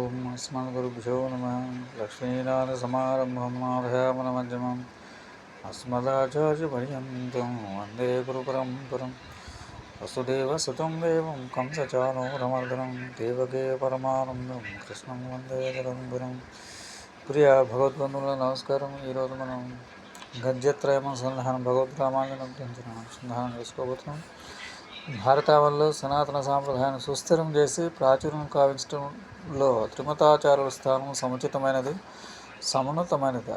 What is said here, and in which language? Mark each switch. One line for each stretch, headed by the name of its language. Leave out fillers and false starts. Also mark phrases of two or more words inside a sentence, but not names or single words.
Sanskrit: अस्मद्गुरुभ्यो नमः। लक्ष्मीनाथसमारम्भं नाथयामनमध्यमम् अस्मदाचार्यपर्यन्तं वन्दे गुरुपरम्परम्। वसुदेवसुतं देवं कंसचाणूरमर्दनं देवके परमानन्दं కృష్ణం వందే జగద్గురుం.
Telugu: ప్రియ భగవద్బంధువుల నమస్కారం. ఈరోజు మనం గద్యత్రయం అనుసంధానం భగవద్ రామాయణం గురించి అనుసంధానం చేసుకోబోతున్నాం. భారతావనిలో సనాతన సాంప్రదాయాన్ని సుస్థిరం చేసి ప్రాచుర్యం కావించడంలో త్రిమతాచార్యుల స్థానం సముచితమైనది, సమున్నతమైనది.